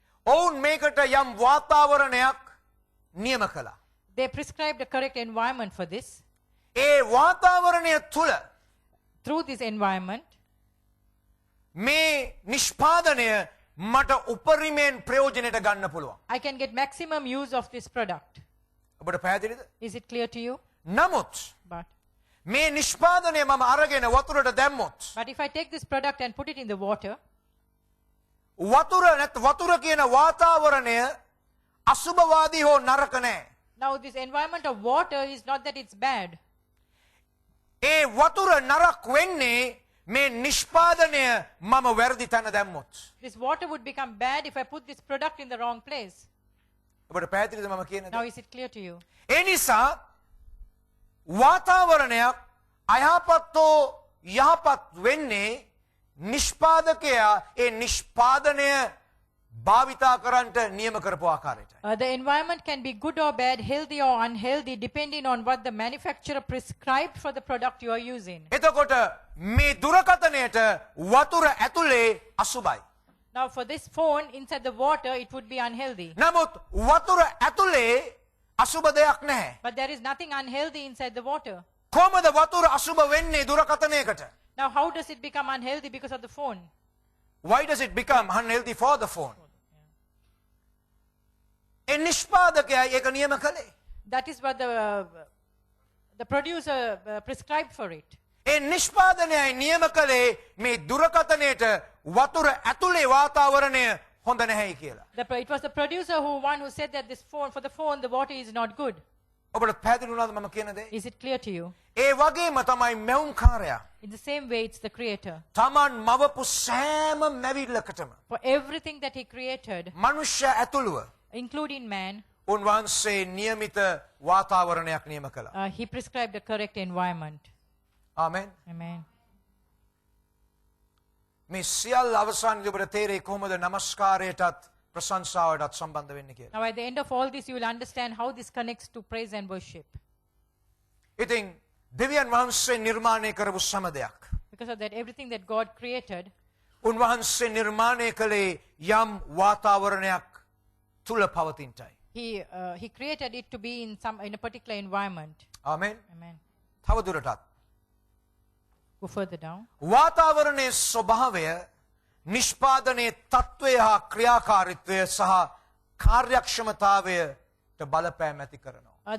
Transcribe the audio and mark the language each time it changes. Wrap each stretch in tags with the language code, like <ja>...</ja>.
<si>ඔවුන් මේකට යම් වාතාවරණයක් නියම කළා.</si> <en>they prescribed the correct environment for this.</en> <si>ඒ වාතාවරණය තුල</si> <en>Through this environment,</en> <si>මේ නිෂ්පාදනය මට උපරිමයෙන් ප්‍රයෝජනයට ගන්න පුළුවන්.</si> <en>I can get maximum use of this product.</en> <si>ඔබට පැහැදිලිද?</si> <en>Is it clear to you?</en> <si>නමුත්</si> <en>But</en> <si>මේ නිෂ්පාදනය මම අරගෙන වතුරට දැම්මොත්</si> <en>if I take this product and put it in the water,</en> <si>වතුර කියන වාතාවරණය අසුභවාදී හෝ නරක නැහැ.</si> <en>now this environment of water is not that it's bad.</en> <si>ඒ වතුර නරක වෙන්නේ මේ නිෂ්පාදනය මම වැරදි තැන දැම්මොත්.</si> <en>This water would become bad if I put this product in the wrong place.</en> <si>ඔබට පැහැදිලිද මම කියන</si> <en>Now</en> <si>දේ?</si> <en>is it clear to you?</en> <si>ඒ නිසා වාතාවරණයක් අයහපත් හෝ යහපත් වෙන්නේ නිෂ්පාදකයා ඒ නිෂ්පාදනය භාවිතා කරන්නට නියම කරපු ආකාරයටයි.</si> <en>The environment can be good or bad, healthy or unhealthy, depending on what the manufacturer prescribed for the product you are using.</en> <si>එතකොට මේ දුරකථනයට වතුර ඇතුලේ අසුබයි.</si> <en>Now for this phone, inside the water, it would be unhealthy.</en> <si>නමුත් වතුර ඇතුලේ අසුබ දෙයක් නැහැ.</si> <en>But there is nothing unhealthy inside the water.</en> <si>කොහොමද වතුර අසුබ වෙන්නේ දුරකථනයකට?</si> <en>Now how does it become unhealthy because of the phone? Why does it become unhealthy for the phone?</en> <si>ඒ නිෂ්පාදකයා ඒක නියම කළේ.</si> <en>That is what the producer prescribed for it.</en> <si>ඒ නිෂ්පාදනයයි නියම කළේ මේ දුරකථනයට වතුර ඇතුලේ වාතාවරණය හොඳ නැහැයි කියලා.</si> <en>It was the producer who said that this phone, for the phone, the water is not good.</en> <si>ඔබට පැහැදිලි වුණාද මම කියන දේ?</si> <en>Is it clear to you?</en> <si>ඒ වගේම තමයි මැවුම්කාරයා.</si> <en>In the same way, it's the creator.</en> <si>තමන් මවපු සෑම මැවිල්ලකටම</si> <en>For everything that he created,</en> <si>මනුෂ්‍ය ඇතුළුව</si> <en>including man,</en> <si>උන්වහන්සේ නියමිත වාතාවරණයක් නියම කළා.</si> <en>he prescribed the correct environment.</en> <si>Amen.</si> <en>Amen.</en> <si>මේ සියල්ල අවසානයේදී ඔබට තේරෙයි කොහොමද නමස්කාරයටත් ප්‍රශංසාවටත් සම්බන්ධ වෙන්නේ කියලා.</si> <en>Now at the end of all this, you will understand how this connects to praise and worship.</en> <si>ඉතින් දෙවියන් වහන්සේ නිර්මාණය කරපු සෑම දෙයක්</si> <en>Because of that, everything that God created,</en> <si>උන්වහන්සේ නිර්මාණය කළේ යම් වාතාවරණයක් තුල පවතින්නයි.</si> <en>he created it to be in a particular environment.</en> <si>Amen.</si> <en>Amen.</en> <si>තවදුරටත්</si> <en>Go further down.</en> <si>වාතාවරණයේ ස්වභාවය නිෂ්පාදනයේ තත්වය හා ක්‍රියාකාරීත්වය සහ කාර්යක්ෂමතාවයට බලපෑම් ඇති කරනවා.</si>